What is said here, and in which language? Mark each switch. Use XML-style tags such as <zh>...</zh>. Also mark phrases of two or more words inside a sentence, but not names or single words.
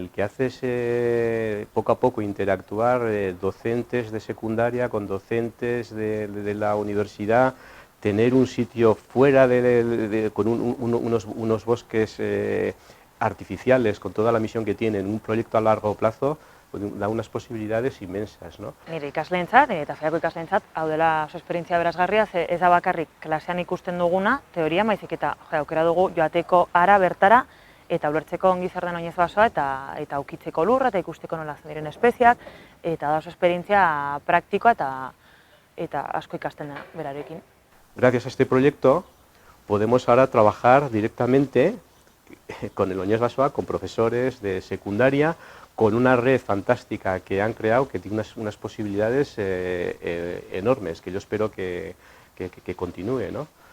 <es>el que haces poco a poco interactuar docentes de secundaria con docentes de la universidad, tener un sitio fuera con unos bosques artificiales con toda la misión que tienen, un proyecto a largo plazo, da unas posibilidades inmensas, ¿no?</es> <eu>Nire ikasleentzat eta feako ikasleentzat hau dela oso esperientzia berazgarria, ze ez da bakarrik klasean ikusten duguna, teoria, baizik eta aukera dugu joateko hara bertara eta ulertzeko ongi zer den oinez basoa eta ukitzeko lurra eta ikusteko nola zen diren espeziak, eta da oso esperientzia praktikoa eta asko ikasten da berarekin.</eu> <es>Gracias a este proyecto podemos ahora trabajar directamente con el Oñez Basoa, con profesores de secundaria, con una red fantástica que han creado, que tiene unas posibilidades enormes, que yo espero que continúe, ¿no?</es>